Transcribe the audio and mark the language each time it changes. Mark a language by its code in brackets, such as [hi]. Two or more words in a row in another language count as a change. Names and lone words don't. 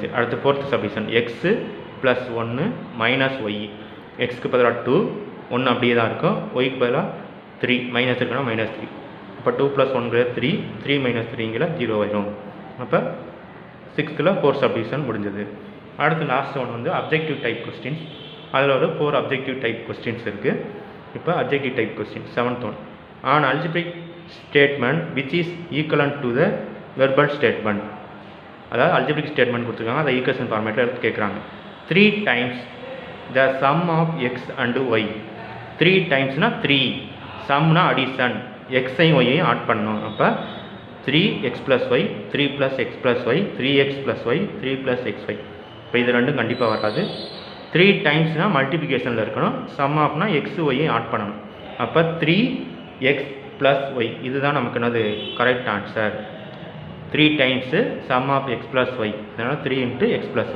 [ta] அடுத்து [en] fourth subdivision, x plus 1 minus y, [ta] எக்ஸுக்கு பதிலாக 2, 1 அப்படியே தான் இருக்கும், ஒய்க்கு பதிலாக 3 மைனஸ் இருக்குன்னா -3. அப்போ 2 + 1 3, 3 - 3 0 ஆயிடும். அப்போ 6th 4 சப்டிவிஷன் முடிஞ்சது. அடுத்து [en] last one [ta] வந்து [en] objective type questions. [ta] அதில் ஒரு 4 [en] objective type questions [ta] இருக்குது. [en] இப்போ objective type question 7th one, an algebraic statement which is equivalent to the verbal statement. [ta] அதாவது [en] algebraic statement [ta] கொடுத்துருக்காங்க, அதை [en] equation format [ta] எடுத்து கேட்குறாங்க. [en] 3 times the sum of x and y. [ta] 3 டைம்ஸ்னால் 3, சம்னா அடிஷன், எக்ஸையும் ஒய்யையும் ஆட் பண்ணணும். அப்போ 3x + y, 3 + x + y, 3x + y, 3 + xy. இப்போ இது ரெண்டும் கண்டிப்பாக வராது. 3 டைம்ஸ்னால் மல்டிப்ளிகேஷனில் இருக்கணும், [en] sum of [ta] எக்ஸு ஒய்யையும் ஆட் பண்ணணும். அப்போ 3x + y, இதுதான் நமக்கு என்னது [en] correct answer. 3 times sum of [ta] x + y, அதனால் 3 × x + y.